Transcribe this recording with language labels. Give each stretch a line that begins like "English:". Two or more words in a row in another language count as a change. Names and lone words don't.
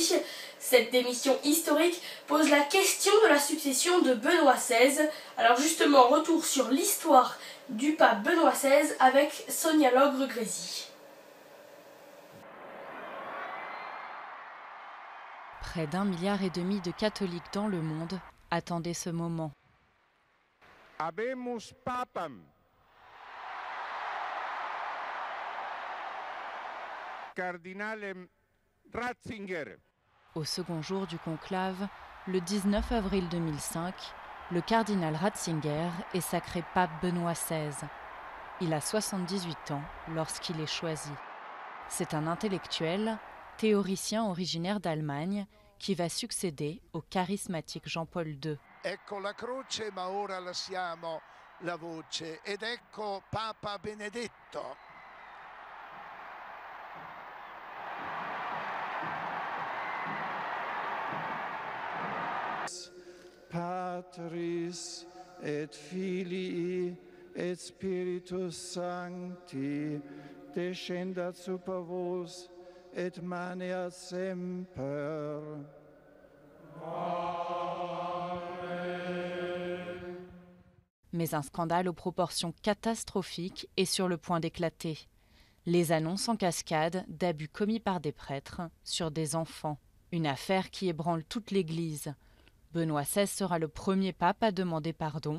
French: Cette démission historique pose la question de la succession de Benoît XVI. Alors justement, retour sur l'histoire du pape Benoît XVI avec Sonia Logre-Grésy. Près d'1,5 milliard de catholiques dans le monde attendaient ce moment.
Latin: Habemus papam. Cardinalem Ratzinger. Au second jour du conclave, le 19 avril 2005, le cardinal Ratzinger est sacré pape Benoît XVI. Il a 78 ans lorsqu'il est choisi. C'est un intellectuel, théoricien originaire d'Allemagne, qui va succéder au charismatique Jean-Paul II.
Italian: Ecco la croce, ma ora lasciamo la voce ed ecco Papa Benedetto.
Latin: Patris et Filii et Spiritus Sancti descendat super vos et maneat semper.
French: Mais un scandale aux proportions catastrophiques est sur le point d'éclater. Les annonces en cascade d'abus commis par des prêtres sur des enfants. Une affaire qui ébranle toute l'Église. Benoît XVI sera le premier pape à demander pardon.